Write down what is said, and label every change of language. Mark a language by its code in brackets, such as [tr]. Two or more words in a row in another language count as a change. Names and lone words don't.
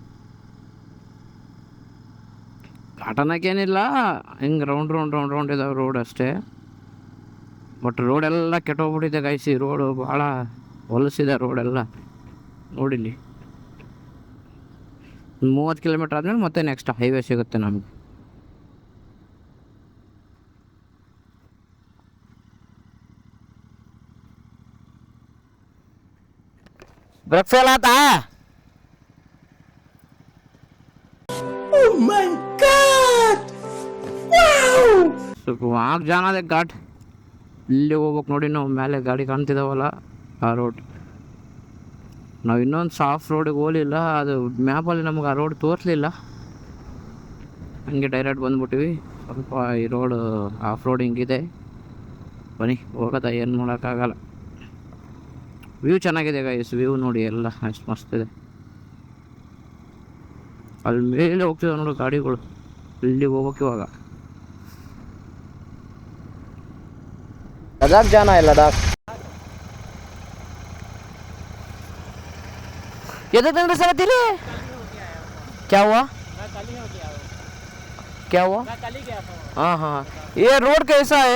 [kn] ಘಾಟ್ ಅನ್ನೋಕ್ಕೇನಿಲ್ಲ, ಹಿಂಗೆ ರೌಂಡ್ ಇದಾವೆ ರೋಡ್ ಅಷ್ಟೇ. ಬಟ್ ರೋಡೆಲ್ಲ ಕೆಟ್ಟೋಗ್ಬಿಟ್ಟಿದೆ ಗೈಸ್. ಈ ರೋಡು ಭಾಳ ಹೊಲಸಿದೆ ರೋಡೆಲ್ಲ. ನೋಡಿಲ್ಲಿ 30 ಕಿಲೋಮೀಟ್ರ್ ಆದಮೇಲೆ ಮತ್ತೆ [en] next highway [kn] ಸಿಗುತ್ತೆ ನಮಗೆ. [en] brake fail [hi] आता है। [en] Oh my God! [hi] Wow! So वहाँ जाना है घाट, [kn] ಇಲ್ಲಿ ಹೋಗ್ಬೇಕು ನೋಡಿ. ನಾವು ಮೇಲೆ ಗಾಡಿ ಕಾಣ್ತಿದ್ದಾವಲ್ಲ ಆ ರೋಡ್. ನಾವು ಇನ್ನೊಂದು ಸಾಫ್ಟ್ ರೋಡಿಗೆ ಹೋಗಲಿಲ್ಲ, ಅದು ಮ್ಯಾಪಲ್ಲಿ ನಮ್ಗೆ ಆ ರೋಡ್ ತೋರಿಸಲಿಲ್ಲ, ಹಂಗೆ ಡೈರೆಕ್ಟ್ ಬಂದ್ಬಿಟ್ಟಿವಿ. ಸ್ವಲ್ಪ ಈ ರೋಡ್ [en] off roading [kn] ಇದೆ, ಬನ್ನಿ ಹೋಗೋದ, ಏನು ಮಾಡೋಕ್ಕಾಗಲ್ಲ. ವ್ಯೂ ಚೆನ್ನಾಗಿದೆ ಗೈಸ್, ವ್ಯೂ ನೋಡಿ ಎಲ್ಲ ಎಷ್ಟು ಮಸ್ತ್ ಇದೆ. ಅಲ್ಲಿ ಮೇಲೆ ಹೋಗ್ತಿದ್ದಾವೆ ನೋಡಿ ಗಾಡಿಗಳು, ಇಲ್ಲಿ ಹೋಗ್ಬೇಕು ಇವಾಗ. [hi] लद्दाख जाना है, लद्दाख। ये तो दिन से रहती है। क्या हुआ? क्या हुआ? हाँ हाँ, ये रोड कैसा है?